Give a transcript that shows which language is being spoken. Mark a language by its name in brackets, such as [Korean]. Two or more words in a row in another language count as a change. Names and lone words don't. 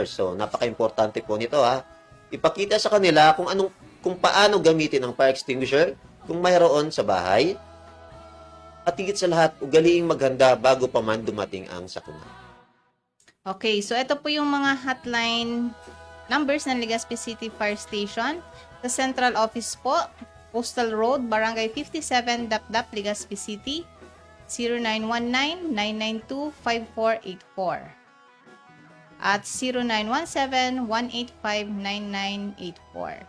[Filipino] So, napaka-importante po nito ha. Ipakita sa kanila kung paano gamitin ang [English] fire extinguisher [Filipino] kung mayroon sa bahay. At higit sa lahat, ugaliing maghanda bago pa man dumating ang sakuna. okay, so ito po yung mga [English] hotline numbers [Filipino] ng Legazpi City Fire Station. Sa Central Office po, Postal Road, Barangay 57, Dapdap, Legazpi City, 0919-992-5484 at 0917-185-9984.